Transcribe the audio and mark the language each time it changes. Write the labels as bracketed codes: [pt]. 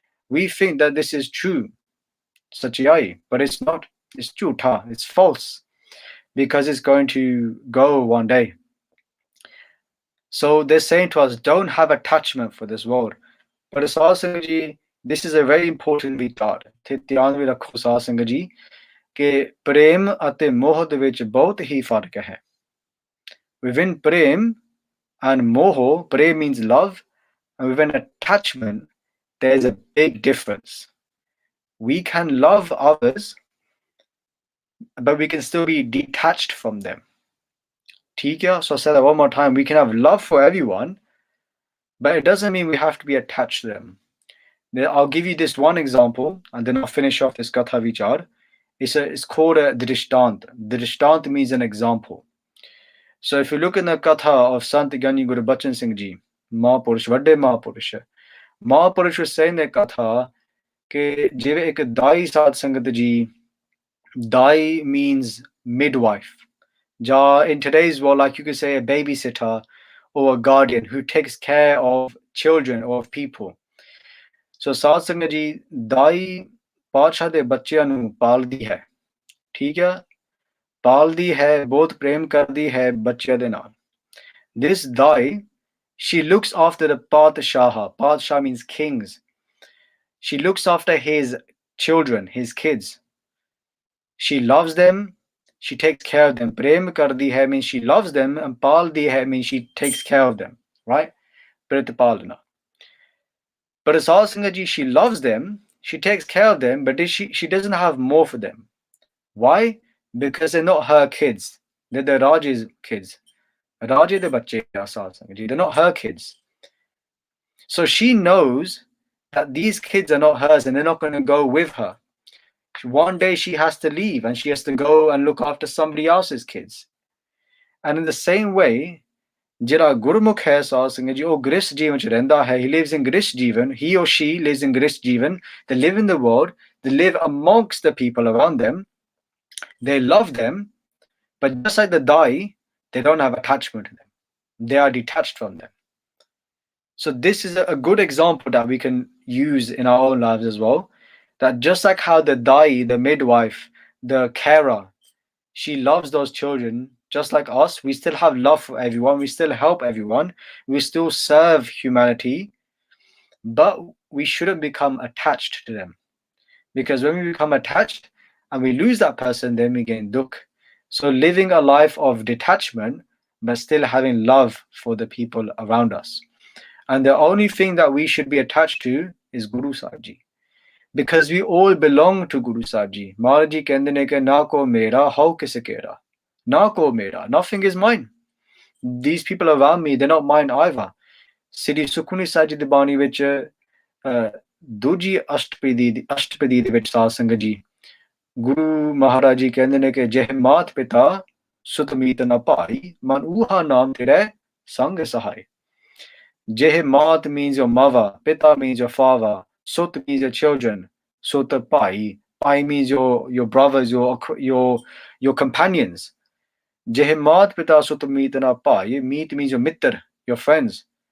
[en] We think that this is true, sachiyai, but it's not. It's jhutha, it's false, because it's going to go one day. So they're saying to us, don't have attachment for this world. But Sasangaji, this is a very important vichar. [pa] ਧਿਆਨ ਵੀ ਰੱਖੋ ਸਾਧ ਸੰਗਤ ਜੀ ਕਿ ਪ੍ਰੇਮ ਅਤੇ ਮੋਹ ਦੇ ਵਿੱਚ ਬਹੁਤ ਹੀ ਫਰਕ ਹੈ. [en] Within prem and moho, prem means love, and within attachment, there's a big difference. We can love others, but we can still be detached from them. So I'll say that one more time. We can have love for everyone, but it doesn't mean we have to be attached to them. I'll give you this one example, and then I'll finish off this Katha Vichar. It's called a Drishtant. Drishtant means an example. So if you look in the Katha of Sant Giani Guru Bachan Singh Ji, Mahapurush, Vadde Mahapurush, Mahapurush was saying that Katha, [pa] ke jive ek Dai Sad Sangat Ji, [en] Dai means midwife. Ja, in today's world, like you could say a babysitter or a guardian who takes care of children or of people. [pa] So ਸਾਧ ਸੰਗਤ ਜੀ ਦਾਈ ਪਾਤਸ਼ਾਹ ਦੇ ਬੱਚਿਆਂ ਨੂੰ ਪਾਲਦੀ ਹੈ. ਠੀਕ ਹੈ, ਪਾਲਦੀ ਹੈ, ਬਹੁਤ ਪ੍ਰੇਮ ਕਰਦੀ ਹੈ ਬੱਚਿਆਂ ਦੇ ਨਾਲ. [en] This dai, she looks after the Padshah. Padshah means kings. She looks after his children, his kids. She loves them, she takes care of them. [pa] Prem kardi hai [en] means she loves them, and [pa] paldi hai [en] means she takes care of them, right? Pritpalana. But as Sangaji, she loves them, she takes care of them, but she doesn't have more for them. Why? Because they're not her kids. They're the Raja's kids. [pa] Raja de bache Sangaji. [en] They're not her kids. So she knows that these kids are not hers and they're not going to go with her. One day she has to leave and she has to go and look after somebody else's kids. And in the same way, [pa] ਜਿਹੜਾ ਗੁਰਮੁਖ ਹੈ ਸਾਧ ਸੰਗਤ ਜੀ ਉਹ ਗ੍ਰਹਿਸਥ ਜੀਵਨ ਚ ਰਹਿੰਦਾ ਹੈ. [en] He lives in ਗ੍ਰਹਿਸਥ ਜੀਵਨ. He or she lives in ਗ੍ਰਹਿਸਥ ਜੀਵਨ. They live in the world. They live amongst the people around them. They love them. But just like the dai, they don't have attachment to them. They are detached from them. So this is a good example that we can use in our own lives as well. That just like how the dai, the midwife, the carer, she loves those children just like us. We still have love for everyone. We still help everyone. We still serve humanity, but we shouldn't become attached to them. Because when we become attached and we lose that person, then we gain dukh. So living a life of detachment, but still having love for the people around us. And the only thing that we should be attached to is Guru Sahib Ji. Because we all belong to Guru Sahib Ji. [pa] Maharaj Ji kehte ne ke na ko mera, how kise kera. Na ko mera, [en] nothing is mine. These people around me, they're not mine either. [pa] Sri Sukhmani Sahib Ji di Bani vich ਦੂਜੀ ਅਸ਼ਟਪਦੀ ਦੇ ਵਿੱਚ ਸਾਧ ਸੰਗਤ ਜੀ ਗੁਰੂ ਮਹਾਰਾਜ ਜੀ ਕਹਿੰਦੇ ਨੇ ਕਿ ਜਹ ਮਾਤ ਪਿਤਾ ਸੁਤ ਮੀਤ ਨ ਭਾਈ ਮਨ ਊਹਾ ਨਾਮ ਤੇਰੇ ਸੰਗ ਸਹਾਈ. [en] Jeh mat means your mother, pita means your father, sut means your children, sut pai, pai means your brothers, your companions. [pa] Jeh mat pita sut meet na pai, [en] meet means your mitr, your friends.